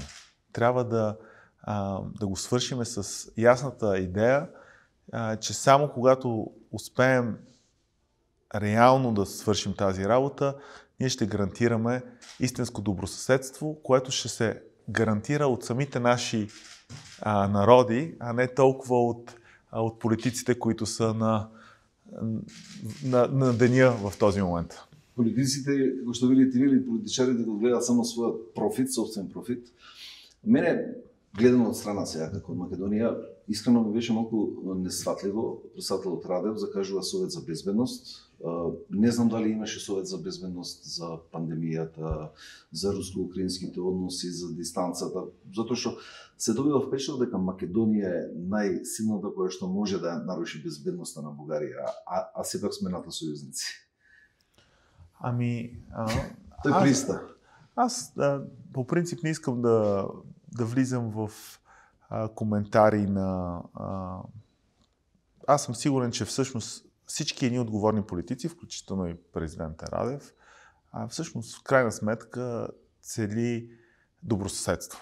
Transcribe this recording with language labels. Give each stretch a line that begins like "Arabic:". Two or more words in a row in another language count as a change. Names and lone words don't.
Bulgarian: Трябва да го свършим с ясната идея, че само когато успеем реално да свършим тази работа, ние ще гарантираме истинско добросъседство, което ще се гарантира от самите наши народи, а не толкова от политиците, които са на деня в този момент. Политиците,
Macedonian: како што видите или политичарите го гледат само својот профит, собствен профит. Мене, гледано од страна сега, како од Македонија, искрено ми беше малку несватливо. Председателот Радев закажува Совет за безбедност. Не знам дали имаше Совет за безбедност за пандемијата, за руско-украинските односи, за дистанцата, затоа што се добива впечатлок дека Македонија е најсилната која што може да наруши безбедноста на Бугарија, а сепак сме НАТО сојузници. Тој приста.
Bulgarian: Аз по принцип не искам да влизам в коментари на... Аз съм сигурен, че всъщност всички едни отговорни политици, включително и президента Радев, всъщност в крайна сметка цели добросъседство.